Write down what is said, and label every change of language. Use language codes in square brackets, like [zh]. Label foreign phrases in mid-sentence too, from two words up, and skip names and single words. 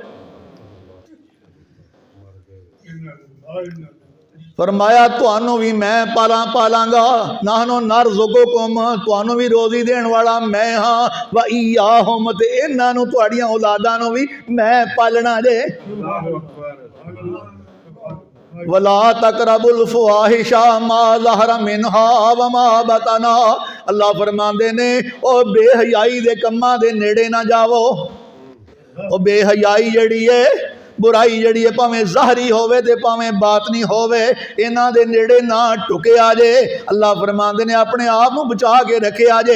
[pa] فرمایا تہانوں بھی میں پالانگا, [ar] نحن نرزقكم, [pa] تہانوں بھی روزی دینے والا میں ہاں, [ar] وإياهم, [pa] تے انہاں نوں تہاڈیاں اولاداں نوں بھی میں پالنا جے. [ar] ولا تقربوا الفواحش ما ظهر منها وما بطن, [pa] اللہ فرماندے نے او بے حیائی دے کماں دے نیڑے نا جاوو. او بے حیائی جڑی ہے، برائی جڑی ہے، بھاویں ظاہری ہووے تے بھاویں باطنی ہووے، انہاں دے نیڑے نا ٹکے آجے. اللہ فرماندے نے اپنے آپ نوں بچا کے رکھے آجے.